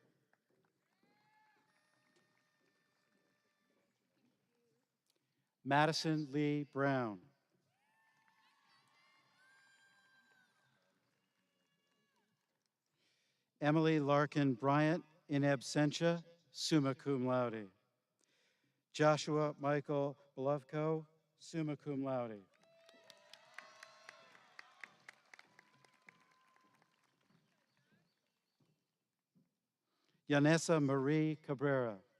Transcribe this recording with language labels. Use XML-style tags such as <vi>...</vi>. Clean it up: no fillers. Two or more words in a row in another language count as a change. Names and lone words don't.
<en>Madison Lee Brown. Emily Larkin Bryant,</en> <la>in absentia, summa cum laude.</la> <en>Joshua Michael Belovko,</en> <la>summa cum laude.</la> <en>Yanessa Marie Cabrera.</en>